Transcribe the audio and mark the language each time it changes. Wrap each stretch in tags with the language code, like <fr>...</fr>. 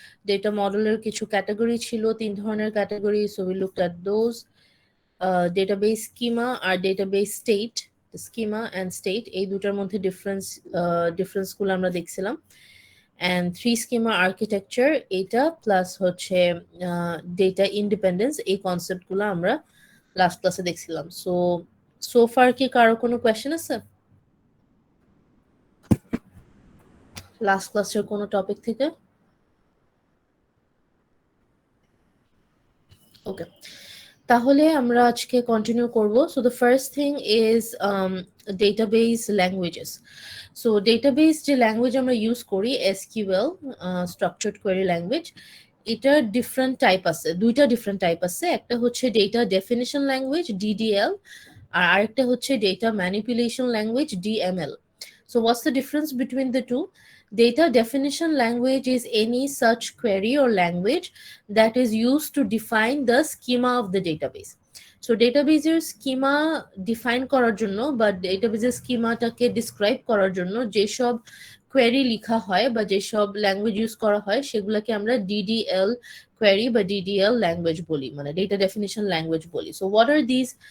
<bn>Data modeler কিছু category ছিল, 3 ধরনের category,</bn> <en>so we looked at those.</en> <bn>Database schema আর database state, schema and state এই দুটার মধ্যে difference গুলো আমরা দেখছিলাম, and 3 schema architecture এটা প্লাস হচ্ছে data independence, এই কনসেপ্ট গুলো আমরা লাস্ট ক্লাসে দেখছিলাম। so far কি কারো কোনো কোয়েশ্চেন আছে লাস্ট ক্লাসের কোনো টপিক থেকে? ওকে, তাহলে আমরা আজকে কন্টিনিউ করব।</bn> <en>So the first thing is database languages.</en> <bn>So database যে ল্যাঙ্গুয়েজ আমরা ইউজ করি এসকিউএল, স্ট্রাকচার্ড কোয়েরি ল্যাঙ্গুয়েজ, এটার ডিফারেন্ট টাইপ আছে, দুইটা ডিফারেন্ট টাইপ আছে। একটা হচ্ছে ডেটা ডেফিনিশন ল্যাঙ্গুয়েজ ডিডিএল, আর আরেকটা হচ্ছে data manipulation language DML.</bn> <en>So what's the difference between the two? Data definition language is any such query or language that is used to define the schema of the database.</en> <bn>So database schema define করার জন্য বা database schema টাকে describe করার জন্য যেসব query লেখা হয় বা যেসব ল্যাঙ্গুয়েজ ইউজ করা হয় সেগুলোকে আমরা DDL query বা DDL ল্যাঙ্গুয়েজ বলি, মানে data definition language বলি।</bn> <en>So what are these?</en>